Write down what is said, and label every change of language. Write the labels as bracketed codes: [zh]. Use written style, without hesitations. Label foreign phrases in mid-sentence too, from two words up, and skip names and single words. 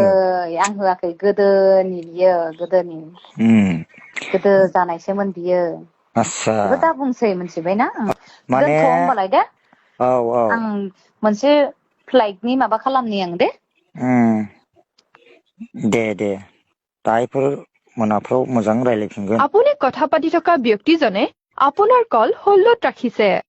[brx] होआखै गोदोनि बियो गोदो जानायसोमोन बियो आस्सा बेखौ दा बुंसै मिथिबायना माने दोनथ' होमबालाय दे औ औ आं मोनसे फ्लाइटनि माबा खालामनि आं दे दे दाहायफोर मोनाफ्राव मोजां रायलायफिनगोन [as] আপুনি কথা পাতি থকা ব্যক্তিজনে আপোনাৰ কল হোল্ডত ৰাখিছে